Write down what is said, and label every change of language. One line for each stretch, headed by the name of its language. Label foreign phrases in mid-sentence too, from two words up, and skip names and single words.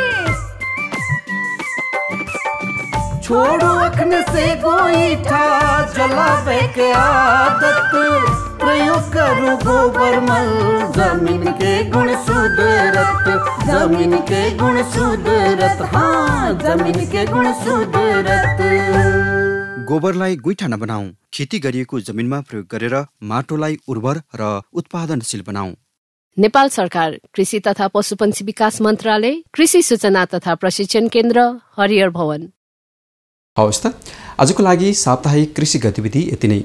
Maithili: छोड़ो अखन से गोईठा जलावे के आदत, प्रयोग करो गोबर मल जमीन के गुण सुधरत, जमीन के गुण सुधरत, हाँ जमीन के गुण सुधरत।
Nepali: गोबरलाई गुइठा नबनाऊ, खेती गरिएको जमिनमा प्रयोग गरेर माटोलाई उर्वर र उत्पादनशील बनाऊ। नेपाल सरकार कृषि तथा पशुपन्छी विकास मन्त्रालय, कृषि सूचना तथा प्रशिक्षण केन्द्र, हरिहर भवन। हवस् त, आजको लागि साप्ताहिक कृषि गतिविधि यति नै।